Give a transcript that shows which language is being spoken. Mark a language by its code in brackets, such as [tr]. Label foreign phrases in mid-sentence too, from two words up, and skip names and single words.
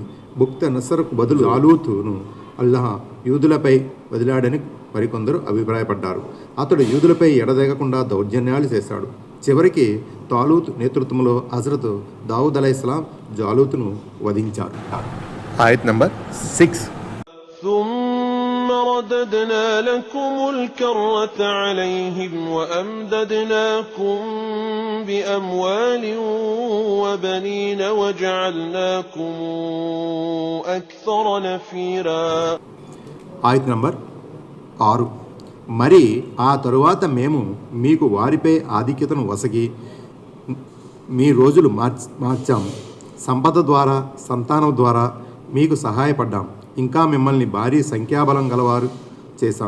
[te] బుక్త నసర్కు బదులు జాలూతును అల్లాహ్ యూదులపై వదిలాడని మరికొందరు అభిప్రాయపడ్డారు. అతడు యూదులపై ఎడదెగకుండా దౌర్జన్యాలు చేశాడు. చివరికి తాలూత్ నేతృత్వంలో హజరత్ దావుద్ అలైహిస్సలాం జాలూతును వధించారు. ఆయత్ నంబర్ 6. [ar] ثم رددنا لكم الكرة عليهم وأمددناكم بأموال وبنين وجعلناكم أكثر نفيرا. [te] ఆయత్ నంబర్ 6. మరి ఆ తరువాత మేము మీకు వారిపై ఆధిక్యతను వసగి మీ రోజులు మార్చాము. సంపద ద్వారా, సంతానం ద్వారా మీకు సహాయపడ్డాం. ఇంకా మిమ్మల్ని భారీ సంఖ్యాబలం గలవారు చేశాం.